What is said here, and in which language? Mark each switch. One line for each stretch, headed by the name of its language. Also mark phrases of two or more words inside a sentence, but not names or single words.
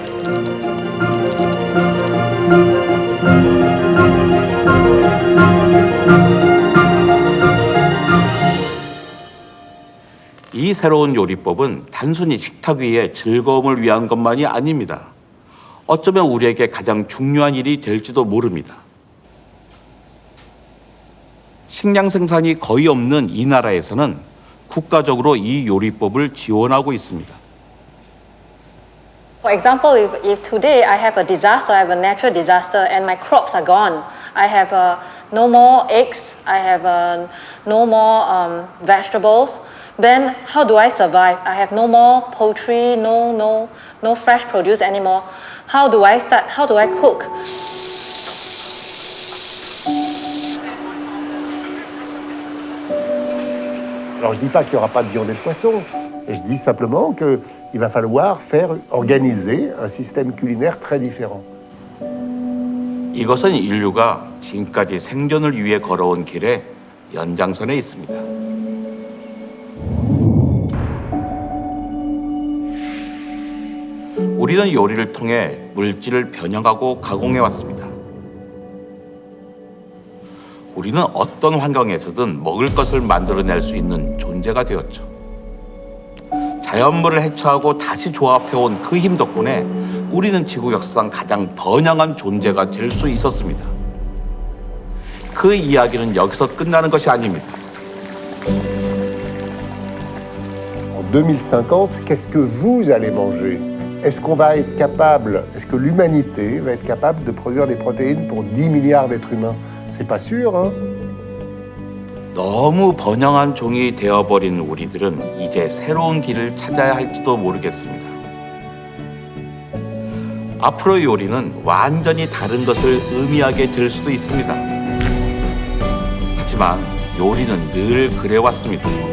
Korean: 이 새로운 요리법은 단순히 식탁 위의 즐거움을 위한 것만이 아닙니다. 어쩌면 우리에게 가장 중요한 일이 될지도 모릅니다. 식량 생산이 거의 없는 이 나라에서는 국가적으로 이 요리법을 지원하고 있습니다.
English: For example, if today I have a disaster, I have a natural disaster and my crops are gone, I have no more eggs, I have no more vegetables, then how do I survive? I have no more poultry, no fresh produce anymore. How do I start? How do I cook?
French: Alors je ne dis pas qu'il n'y aura pas de viande et de poisson, et je dis simplement qu'il va falloir organiser un système culinaire très différent.
Korean: 이것은 인류가 지금까지 생존을 위해 걸어온 길의 연장선에 있습니다. 우리는 요리를 통해 물질을 변형하고 가공해 왔습니다. 우리는 어떤 환경에서든 먹을 것을 만들어낼 수 있는 존재가 되었죠. 자연물을 해체하고 다시 조합해온 그 힘 덕분에 우리는 지구 역사상 가장 번영한 존재가 될 수 있었습니다. 그 이야기는 여기서 끝나는 것이 아닙니다.
French: En 2050, qu'est-ce que vous allez manger? Est-ce qu'on va être capable, est-ce que l'humanité va être capable de produire des protéines pour 10 milliards d'êtres humains? C'est pas sûr, hein?
Korean: 너무 번영한 종이 되어버린 우리들은 이제 새로운 길을 찾아야 할지도 모르겠습니다. 앞으로 요리는 완전히 다른 것을 의미하게 될 수도 있습니다. 하지만 요리는 늘 그래왔습니다.